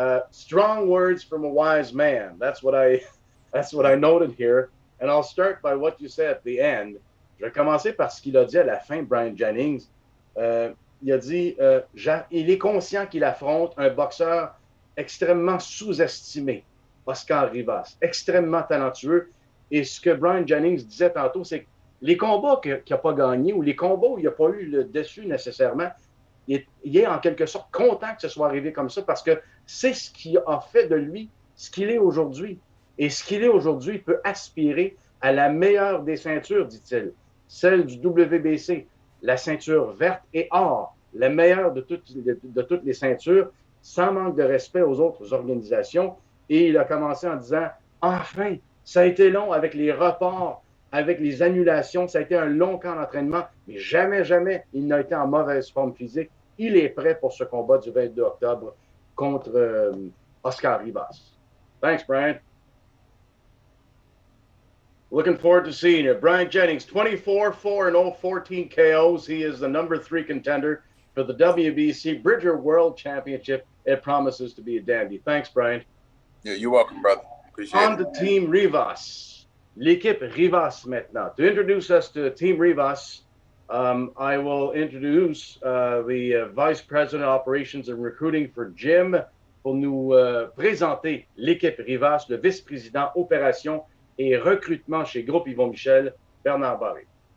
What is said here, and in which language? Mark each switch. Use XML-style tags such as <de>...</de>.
<en>Strong words from a wise man. That's what I noted here. And I'll start by what you said at the end.</en> <fr>Je vais commencer par ce qu'il a dit à la fin, Bryant Jennings. Il a dit, il est conscient qu'il affronte un boxeur extrêmement sous-estimé, Oscar Rivas, extrêmement talentueux. Et ce que Bryant Jennings disait tantôt, c'est que les combats qu'il n'a pas gagnés ou les combats où il n'a pas eu le dessus nécessairement, il est en quelque sorte content que ce soit arrivé comme ça parce que c'est ce qui a fait de lui ce qu'il est aujourd'hui. Et ce qu'il est aujourd'hui, il peut aspirer à la meilleure des ceintures, dit-il, celle du WBC, la ceinture verte et or, la meilleure de toutes les ceintures, sans manque de respect aux autres organisations. Et il a commencé en disant, enfin, ça a été long avec les reports, avec les annulations, ça a été un long camp d'entraînement, mais jamais, jamais, il n'a été en mauvaise forme physique. Il est prêt pour ce combat du 22 octobre contre Oscar Rivas.</fr> <en>Thanks, Brian. Looking forward to seeing you. Bryant Jennings, 24-4-0, 14 KOs. He is the number 3 contender for the WBC Bridger World Championship. It promises to be a dandy. Thanks, Brian. Yeah, you're welcome, brother. Appreciate On it. to Team Rivas.</en> <fr>L'équipe Rivas maintenant.</fr> <en>To introduce us to Team Rivas, I will introduce the Vice President of Operations and Recruiting for Jim</en> <fr>pour nous présenter l'équipe Rivas, le vice-président opération et recrutement chez Groupe Yvon Michel, Bernard Barré.</fr>